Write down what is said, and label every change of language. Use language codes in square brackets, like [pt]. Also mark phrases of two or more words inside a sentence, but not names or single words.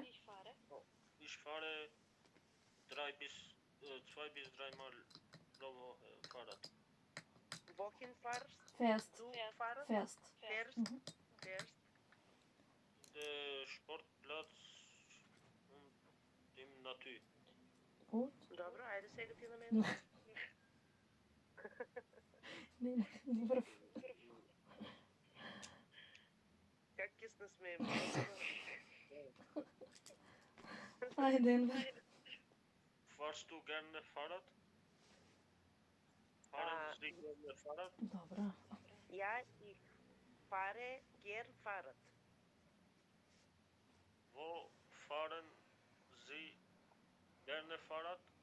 [de] Ich fahre 2 bis 3 Mal pro Woche Fahrrad. Wohin fahrst Fährst. du Fahrrad? Fährst. Fährst. Der Sportplatz und im Natur. Gut. [mk] Добро, ајде сега ти на мене. Не, врв. Как ќе се насмеем? Ајде, Enver. [de] Fahrst du gerne Fahrrad? Fahren Sie gerne Fahrrad? [mk] Добро. [de] Ja, ich fahre gern Fahrrad. Wo fahren Sie gerne Fahrrad?